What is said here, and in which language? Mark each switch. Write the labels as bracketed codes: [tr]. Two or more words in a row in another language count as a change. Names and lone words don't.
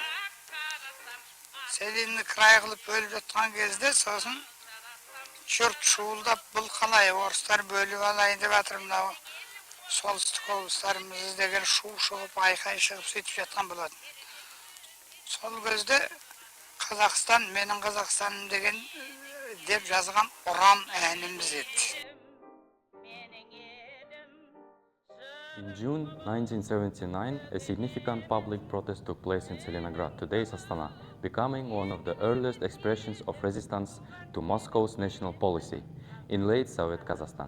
[kk] Целинный край қылып бөліп жатқан кезде сосын жұрт шуылдап, бұл қалай орыстар бөліп алайын деп жатыр, мынау солтүстік облыстарымыз деген шу шығып, айқай шығып сөйтіп жатқан болатын. Сол кезде Қазақстан, менің Қазақстаным деген деп жазған ұран әніміз еді. [en] In June 1979, a significant public protest took place in Tselenograd, today's Astana, becoming one of the earliest expressions of resistance to Moscow's national policy in late Soviet Kazakhstan.